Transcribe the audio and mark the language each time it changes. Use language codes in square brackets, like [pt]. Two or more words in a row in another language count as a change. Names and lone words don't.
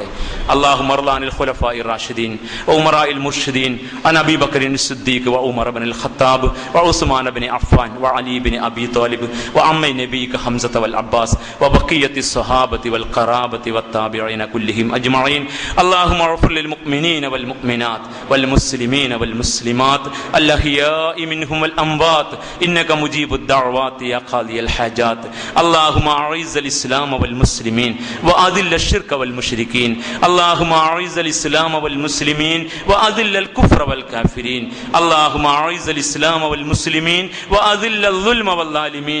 [ar] اللهم ارض عن الخلفاء الراشدين وأمراء المرشدين عن أبي بكر الصديق وعمر بن الخطاب وعثمان بن عفان وعلي بن أبي طالب وعم نبيك حمزة والعباس وبقية الصحابة والقرابة والتابعين كلهم أجمعين. اللهم اغفر للمؤمنين والمؤمنات والمسلمين والمسلمات الأحياء منهم والأموات إنك مجيب الدعوات يا قاضي الحاجات. اللهم أعز الإسلام والمسلمين وأذل الشرك والمشركين. اللهم أعز الإسلام والمسلمين وأذل الكفر والكافرين. اللهم أعز الإسلام والمسلمين وأذل الظلم والظالمين.